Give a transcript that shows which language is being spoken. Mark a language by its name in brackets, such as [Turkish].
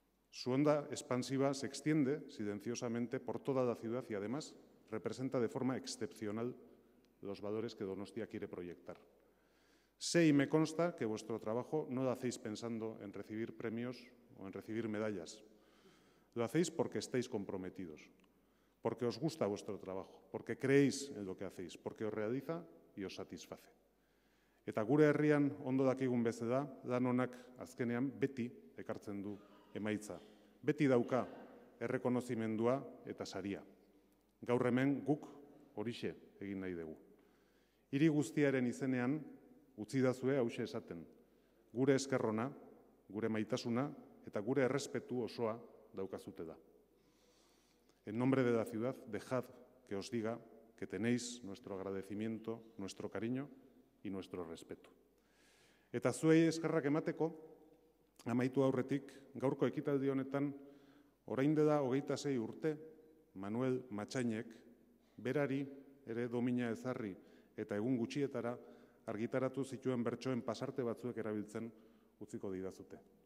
[Spanish] Su onda expansiva se extiende silenciosamente por toda la ciudad y además representa de forma excepcional los valores que Donostia quiere proyectar. Sé y me consta que vuestro trabajo no lo hacéis pensando en recibir premios o en recibir medallas. Lo hacéis porque estáis comprometidos, porque os gusta vuestro trabajo, porque creéis en lo que hacéis, porque os realiza y os satisface. [Basque] Eta gure herrian ondo dakigun bezala, lan honak azkenean beti ekartzen du emaitza. Beti dauka errekonozimendua eta saria. Gaur hemen guk horixe egin nahi dugu. Hiri guztiaren izenean utzi dazue hauxe esaten. Gure eskerrona, gure maitasuna eta gure errespetu osoa daukazute da. [Spanish] En nombre de la ciudad, dejad que os diga que tenéis nuestro agradecimiento, nuestro cariño y nuestro respeto. [Basque] Eta zuei eskerrak emateko, amaitu aurretik, gaurko ekitaldi honetan, orain dela 26 urte, Manuel Matxainek, berari ere domina ezarri eta egun gutxietara argitaratu zituen bertsoen pasarte batzuek erabiltzen utziko didazute.